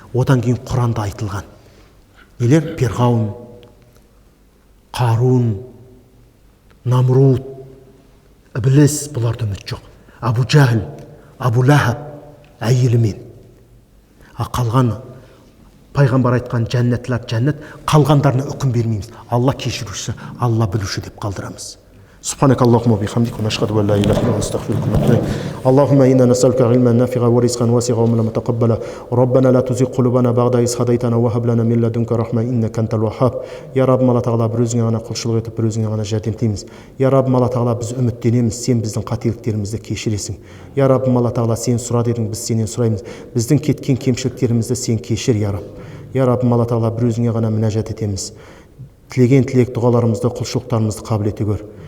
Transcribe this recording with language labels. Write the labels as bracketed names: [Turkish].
[Kazakh] Одан кейін Құранда айтылған. Нелер? Перғауын, Қарун, Намруд, Ібліс, бұларда үміт жоқ. Абу Жахл, Абу Лахаб, әйелімен. Қалған пайғамбар айтқан жәннәтлер жәннат, қалғандарына үкім бермейміз. Алла кешіруші, Алла білуші деп қалдырамыз. [Arabic] سبحانك اللهم وبحمدك ونشهد ان لا اله الا انت نستغفرك ونتوب اليك. اللهم انا نسالك علما نافعا ورزقا واسعا وعملا متقبلا. ربنا لا تزغ قلوبنا بعد إذ هديتنا وهب لنا من لدنك رحمه انك انت الوهاب. يا رب [Kazakh] Алла тағала бір өзіңе ғана құлшылық етіп, бір өзіңе ғана жәрдем етеміз. Я Раббым, Алла тағала біз үміттенеміз, сен біздің қателіктерімізді кешіресің. Я Раббым, Алла тағала сен сұра дедің, біз сенен сұраймыз. Біздің кеткен кемшіліктерімізді сен кешір, я Рабб. Я Раббым, Алла тағала бір өзіңе ғана мінәжат етеміз. Тілеген тілек дұғаларымызды, құлшылықтарымызды қабыл ете көр.